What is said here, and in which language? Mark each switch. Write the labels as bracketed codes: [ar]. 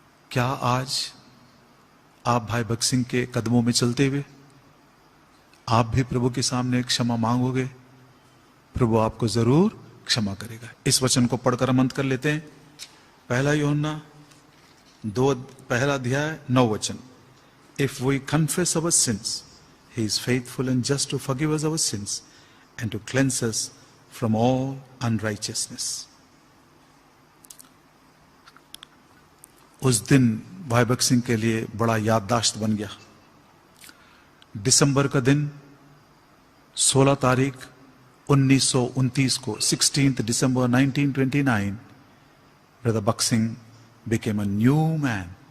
[hi] क्या आज आप भाई बख्त सिंह के कदमों में चलते हुए आप भी प्रभु के सामने क्षमा मांगोगे? प्रभु आपको जरूर क्षमा करेगा। इस वचन को पढ़कर हम अंत कर लेते हैं। 1 यूहन्ना 2 पहला अध्याय 9 वचन। [en] If we confess our sins, He is faithful and just to forgive us our sins and to cleanse us from all unrighteousness. [hi] उस दिन भाई बख्त सिंह के लिए बड़ा याददाश्त बन गया। दिसंबर का दिन 16 तारीख 1929 को, [en] 16th December 1929, brother Bakht Singh became a new man.